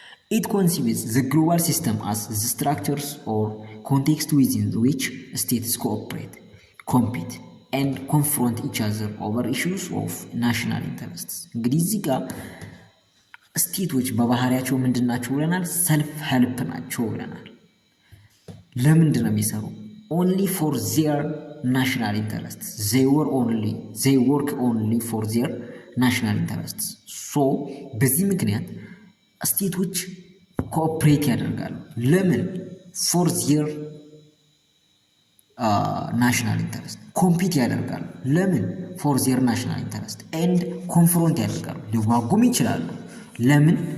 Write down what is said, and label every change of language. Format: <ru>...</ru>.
<en>It conceives the global system as the structures or context within which states cooperate, compete, and confront each other over issues of national interests.</en> <am>እንግዲህ እዚህ ጋር ስቴቶች በባህሪያቸው ምንድን ናቸው ብለናል? ሰልፍ ሄልፕ ናቸው ብለናል። ለምንድን ነው የሚሰሩ?</am> <en>only for their national interests. They work only for their national interests.</en> <am>so በዚህ ምክንያት ስቴቶች ኮኦፕሬት ያደርጋሉ። ለምን?</am> <en>ፎር ዜር ናሽናል ኢንተረስት። ኮምፒት</en> <am>ያደርጋሉ። ለምን?</am> <en>ፎር ዜር ናሽናል ኢንተረስት። ኤንድ ኮንፍሮንት</en> <am>ያደርጋሉ። ሊዋጉም ይችላሉ። ለምን?</am>